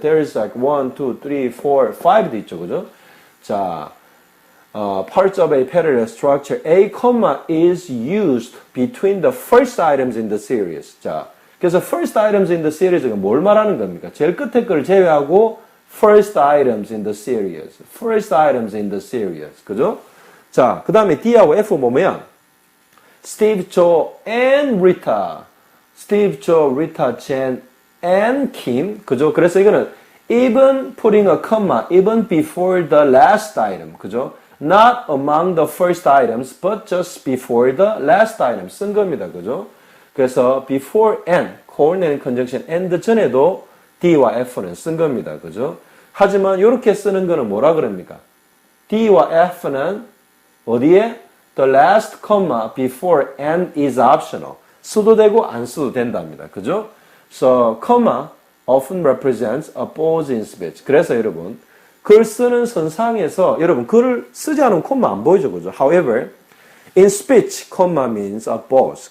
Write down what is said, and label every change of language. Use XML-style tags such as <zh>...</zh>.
<en>There is like 1, 2, 3, 4, 5도</en> <ko>있죠, 그죠? 자,</ko> <en>parts of a parallel structure, a comma is used between the first items in the series.</en> <ko>자, 그래서</ko> <en>first items in the series</en> <ko>가 뭘 말하는 겁니까? 제일 끝에 걸 제외하고</ko> <en>first items in the series. first items in the series.</en> <ko>그죠? 자, 그 다음에 D하고 F 보면 Steve, Joe, and Rita.</ko> <en>Steve, Joe, Rita, Jen, and Kim. 그죠?</en> <ko>그래서 이거는</ko> <en>even putting a comma even before the last item.</en> <ko>그죠?</ko> <en>not among the first items, but just before the last item</en> <ko>쓴 겁니다. 그죠? 그래서</ko> <en>before and, coordinating conjunction and</en> <ko>전에도 D와 F는 쓴 겁니다. 그죠? 하지만 이렇게 쓰는 거는 뭐라 그럽니까? D와 F는 어디에?</ko> <en>The last comma before and is optional.</en> <ko>써도 되고 안 써도 된답니다. 그죠?</ko> <en>So, comma often represents a pause in speech.</en> <ko>그래서 여러분, 글 쓰는 선상에서 여러분 글을 쓰지 않으면 콤마 안 보이죠. 그죠?</ko> <en>However, in speech, comma means a pause.</en>